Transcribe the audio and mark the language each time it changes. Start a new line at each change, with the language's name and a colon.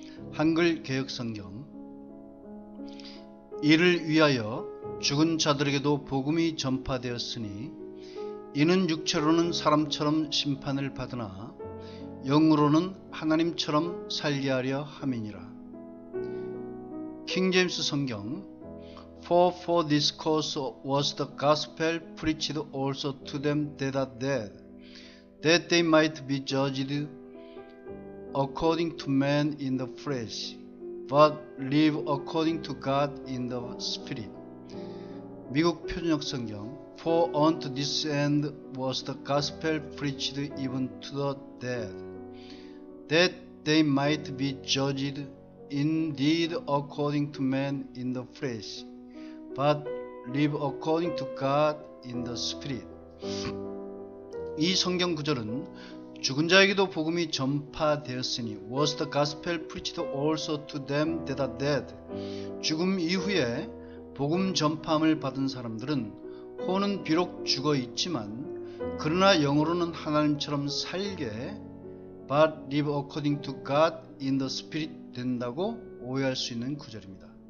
Korean: 한글 개역성경. 이를 위하여 죽은 자들에게도 복음이 전파되었으니 이는 육체로는 사람처럼 심판을 받으나 영으로는 하나님처럼 살게 하려 함이니라. 킹제임스 성경.
English: For this cause was the gospel preached also to them that are dead, that they might be judged according to man in the flesh, but live according to God in the spirit.
Korean: 미국 표준역 성경.
English: For unto this end was the gospel preached even to the dead, that they might be judged indeed according to man in the flesh, but live according to God in the spirit.
Korean: 이 성경 구절은 죽은 자에게도 복음이 전파되었으니
English: was the gospel preached also to them that are dead.
Korean: 죽음 이후에 복음 전파함을 받은 사람들은 혼은 비록 죽어 있지만 그러나 영으로는 하나님처럼 살게
English: but live according to God in the spirit
Korean: 된다고 오해할 수 있는 구절입니다.